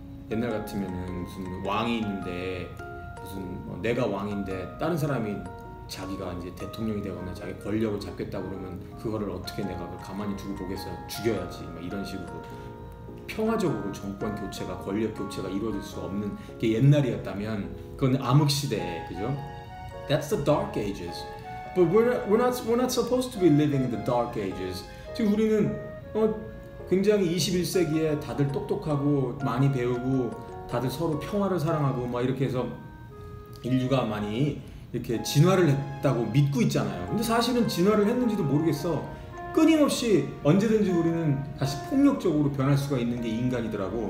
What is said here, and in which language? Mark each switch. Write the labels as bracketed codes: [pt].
[ko] 옛날 같으면은 무슨 왕이 있는데 무슨 내가 왕인데 다른 사람이 자기가 이제 대통령이 되거나 자기 권력을 잡겠다 그러면 그거를 어떻게 내가 가만히 두고 보겠어, 죽여야지 막 이런 식으로 평화적으로 정권 교체가, 권력 교체가 이루어질 수 없는 게 옛날이었다면 그건 암흑 시대에, 그죠? [en] That's the dark ages. But we're not supposed to be living in the dark ages. [ko] 지금 우리는 굉장히 21세기에 다들 똑똑하고 많이 배우고 다들 서로 평화를 사랑하고 막 이렇게 해서 인류가 많이 이렇게 진화를 했다고 믿고 있잖아요. 근데 사실은 진화를 했는지도 모르겠어. 끊임없이 언제든지 우리는 다시 폭력적으로 변할 수가 있는 게 인간이더라고.